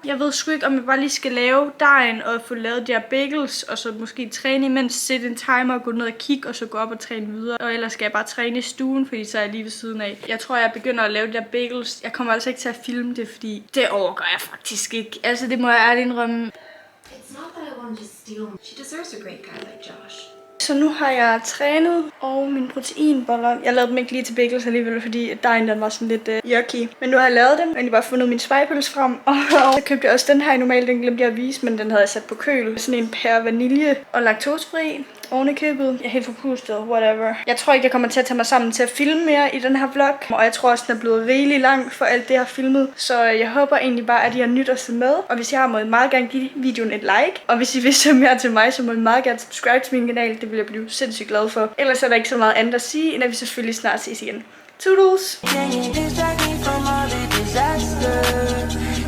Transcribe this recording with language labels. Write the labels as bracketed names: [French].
[Danish] Jeg ved sgu ikke, om jeg bare lige skal lave dejen og få lavet de her bagels, og så måske træne imens, sætte en timer og gå ned og kigge, og så gå op og træne videre. Og ellers skal jeg bare træne i stuen, fordi så er jeg lige ved siden af. Jeg tror, jeg begynder at lave de der bagels. Jeg kommer altså ikke til at filme det, fordi det overgår jeg faktisk ikke. Altså, det må jeg ærligt indrømme. [English] It's not that I want to steal. She deserves a great guy like Josh. [Danish] Så nu har jeg trænet, og mine proteinboller. Jeg lavede dem ikke lige til bagels alligevel, fordi dejen den var sådan lidt yucky. Men nu har jeg lavet dem, og jeg bare fundet min spejpøls frem. Og så købte jeg også den her. Normalt den glemte jeg at vise, men den havde jeg sat på køl. Sådan en pære vanilje og laktosefri. Oven i købet. Jeg er helt forpustet, whatever. Jeg tror ikke, jeg kommer til at tage mig sammen til at filme mere i den her vlog. Og jeg tror også, den er blevet rigelig lang for alt det, jeg har filmet. Så jeg håber egentlig bare, at I har nyt at se med. Og hvis I har, må I meget gerne give videoen et like. Og hvis I vil se mere til mig, så må I meget gerne subscribe til min kanal. Det vil jeg blive sindssygt glad for. Ellers er der ikke så meget andet at sige, end at vi selvfølgelig snart ses igen. Toodles! [English] Can you distract me from all the disaster?